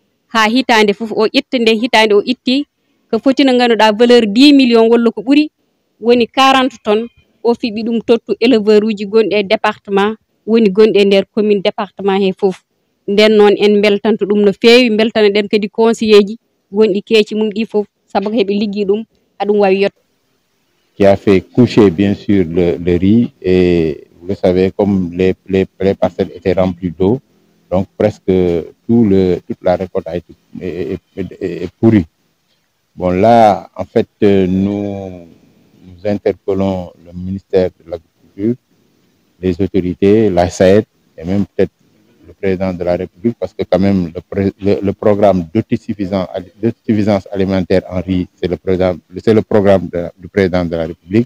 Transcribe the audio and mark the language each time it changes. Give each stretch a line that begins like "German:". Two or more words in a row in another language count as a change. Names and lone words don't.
Fula: ha hitande fof o ƴetta nde hitande o itti ko foti no ganduɗa
French: valeur 10 millions
Fula: walla ko ɓuuri woni 40 tonnes o fiɓi ɗum tottu éleveur uji gonɗi e département woni gonɗi e nder commune département he foof nden noon en beltanto ɗum no fewi beltana ɗen kadi conseiller ji gonɗi keeci mum ɗi foof saabu ko heɓe liggi ɗum haɗum wawi yetto.
French: Qui a fait coucher bien sûr le riz et vous le savez comme les parcelles étaient remplies d'eau, donc presque toute la récolte a été est pourrie. Bon là en fait nous interpellons le ministère de l'Agriculture, les autorités, la SAED et même peut-être le président de la République parce que quand même le programme d'autosuffisance alimentaire en riz, c'est le programme du président de la République.